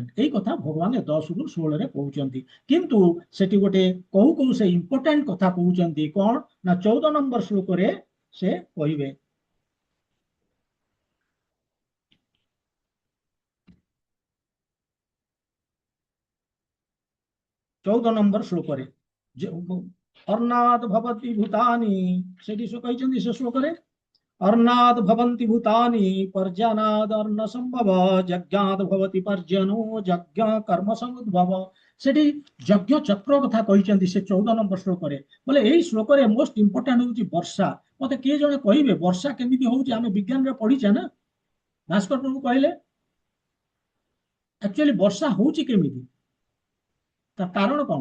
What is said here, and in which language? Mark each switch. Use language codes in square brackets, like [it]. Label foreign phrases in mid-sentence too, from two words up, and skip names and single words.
[or] ଏଇ କଥା ଭଗବାନ 10ରୁ 16ରେ କହୁଛନ୍ତି। କିନ୍ତୁ ସେଠି ଗୋଟେ କହୁ କହୁ ସେ ଇମ୍ପୋର୍ଟାଣ୍ଟ କଥା କହୁଛନ୍ତି, କଣ ନା 14 ନମ୍ବର ଶ୍ଲୋକରେ ସେ କହିବେ, 14 ନମ୍ବର ଶ୍ଲୋକରେ [sa] ଅର୍ଣ୍ଣାତ୍ ଭବତି ଭୂତାନି, [or] ସେଠି ସେ କହିଛନ୍ତି ସେ ଶ୍ଲୋକରେ, [sa] अर्णाद् भवन्ति भूतानि पर्जनाद् अन्न संभव, यज्ञाद् भवति पर्जनो यज्ञ कर्म समुद्भव। [or] ସେଠି ଯଜ୍ଞ ଚକ୍ର କଥା କହିଛନ୍ତି ସେ 14 ନମ୍ବର ଶ୍ଲୋକରେ। ବୋଲେ ଏଇ ଶ୍ଲୋକରେ [en] most important [or] ହଉଛି ବର୍ଷା। ମତେ କିଏ ଜଣେ କହିବେ ବର୍ଷା କେମିତି ହଉଛି? ଆମେ ବିଜ୍ଞାନରେ ପଢିଛେ ନା। ଭାସ୍କର ପ୍ରଭୁ କହିଲେ ଆକ୍ଚୁଆଲି ବର୍ଷା ହଉଛି କେମିତି, ତା କାରଣ କଣ?